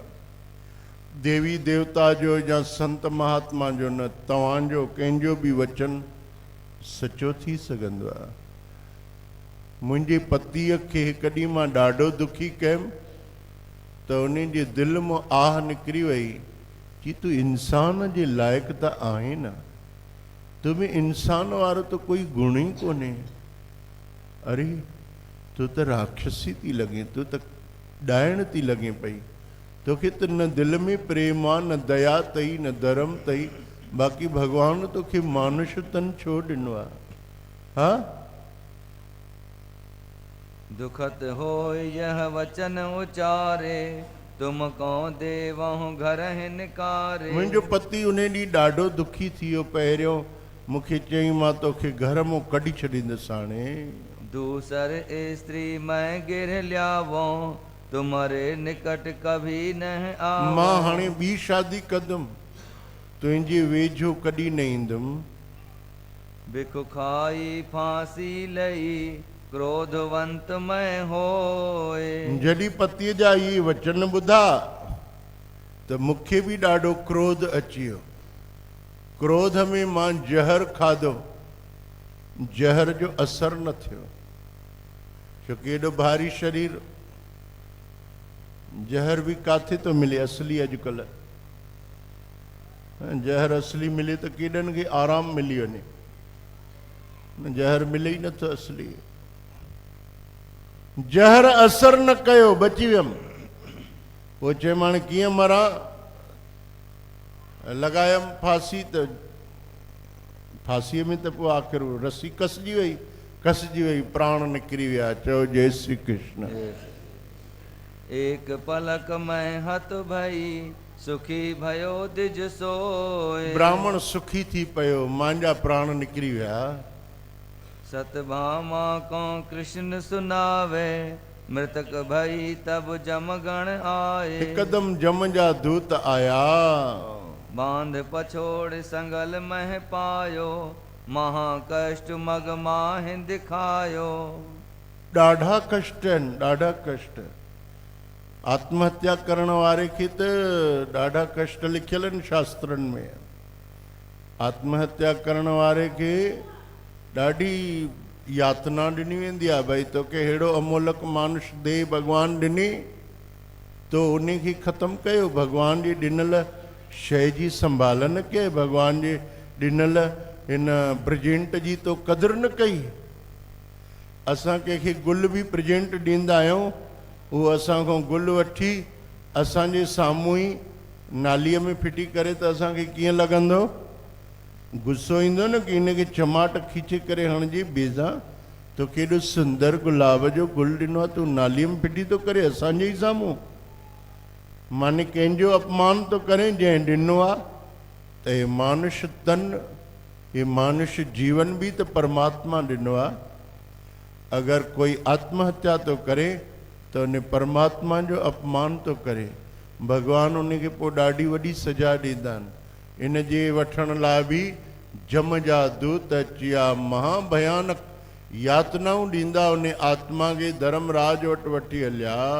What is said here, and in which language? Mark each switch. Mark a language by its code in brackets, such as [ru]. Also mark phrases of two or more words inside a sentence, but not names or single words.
[sd] देवी देवता जो या संत महात्मा जो न, तव्हांजो कंहिंजो बि वचन सचो थी सघंदो आहे। मुंहिंजे पतीअ खे कॾहिं मां ॾाढो दुखी कयुमि त उन जे दिलि मां आह निकिरी वई कि तूं इंसान जे लाइक़ु त आहे न, तुम इंसान वारो तो कोई गुण ही कोने। अरे तू तो राक्षसी थी लगे, तू तो डायण थी लगे पई, तोखे तो न दिल में प्रेम आ, न दया तई, न धर्म तई, बाकी भगवान तोखे मानुष तन छो ॾिनो आ। हाँ, [hi] दुखत हो यह वचन उचारे, तुम कौं देवहु घर हिनकारे। [sd] मुंहिंजो पति उन ॾींहुं ॾाढो दुखी थी वियो। पहिरियों मूंखे चई मां तोखे घर मां कढी छॾींदुसि। हाणे [hi] दूसर स्त्री मैं गिर लियावो, तुम्हारे निकट कभी न आओ। [sd] मां हाणे ॿी शादी कंदुमि, तुंहिंजे वेझो कॾहिं न ईंदुमि। [hi] बिख खाई फांसी लई, क्रोधवंत मैं होए। [sd] जॾहिं पतीअ जा इहे वचन ॿुधा त मूंखे बि ॾाढो क्रोध अची वियो। क्रोध में मां जहर खाधो, जहर जो असर न थियो, छोकी एॾो भारी शरीर। जहर भी काथे तो मिले असली अॼुकल्ह? जहर असली मिले तो केॾनि खे आराम मिली वञे, जहर मिले ही नथो असली। जहर असर न कयो, बची वियमि। पोइ चयमि हाणे कीअं मरां? लॻायमि फांसी, त फांसीअ में त पोइ आख़िर रस्सी कसजी वई, प्राण निकिरी विया। चयो जय श्री कृष्ण। [hi] एक पलक में हत भई सुखी भयो दिज सोए। [sd] ब्राह्मण सुखी थी पयो, मुंहिंजा प्राण निकिरी विया। [hi] सतभामा को कृष्ण सुनावे, मृतक भई तब जमगण आए। [sd] हिकदम जम जा दूत आया। [hi] बांध पछोड़ संगल मह पायो, महाकष्ट मग माह दिखायो। [sd] ॾाढा कष्ट आहिनि, ॾाढा कष्ट। आत्महत्या करण वारे खे त ॾाढा कष्ट लिखियल आहिनि शास्त्रनि में। आत्महत्या करण वारे खे ॾाढी यातना ॾिनी वेंदी आहे। भई तोखे अहिड़ो अमोलक मानुष देह भॻवान ॾिनी, तो उन खे ख़तमु कयो। भॻवान जी ॾिनल शइ जी संभाल न कई, भॻवान जे ॾिनल हिन प्रेजेंट जी तो क़दुरु न कई। असां कंहिंखे गुल बि प्रेजेंट ॾींदा आहियूं, उहो असां खां गुल वठी असांजे साम्हूं ई नालीअ में फिटी करे, त असांखे कीअं लॻंदो? गुस्सो ईंदो न कि इनखे चमाट खीचे करे हणिजे बेज़ा। तो केॾो सुंदर गुलाब जो गुल ॾिनो आहे, तूं नालीअ में फिटी थो करे असांजे ई साम्हूं। माने कंहिंजो अपमान थो करे जंहिं ॾिनो आहे। त हे मानुष तन, हे मानुष जीवन भी तो परमात्मा ॾिनो आहे। अगर कोई आत्महत्या तो करे तो उन परमात्मा जो अपमान तो करे। भगवान उनखे पोइ ॾाढी वॾी सजा ॾींदा आहिनि। इन जे वठण लाइ बि जम जा दूत अचिया, महाभयानक यातनाऊं ॾींदा उन आत्मा खे धर्मराज वटि वठी हलिया।